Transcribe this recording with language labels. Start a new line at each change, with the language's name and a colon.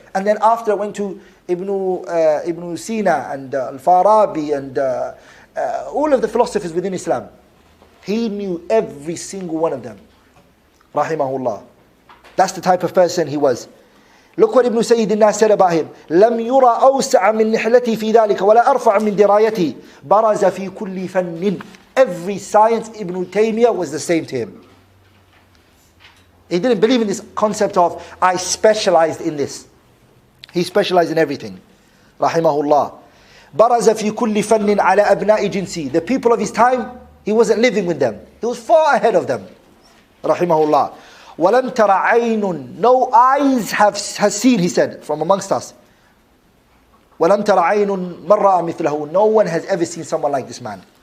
English: And then after went to Ibn Sina and Al-Farabi and all of the philosophers within Islam. He knew every single one of them. Rahimahullah. That's the type of person he was. Look what Ibn Sayyidina said about him.
Arabic: لم يرى أوسع من نحلتي في ذلك ولا أرفع من درايتي برز في كل فن.
English: Every science Ibn Taymiyyah was the same to him. He didn't believe in this concept of I specialized in this. He specialized in everything. Rahimahullah.
Arabic: برز في كل فن على أبناء جنسي.
English: The people of his time, he wasn't living with them. He was far ahead of them. Rahimahullah.
Arabic: وَلَمْ تَرَ عَيْنٌ.
English: No eyes has seen, he said, from amongst us.
Arabic: وَلَمْ تَرَ عَيْنٌ مَنْ رَأَى مِثْلَهُ.
English: No one has ever seen someone like this man.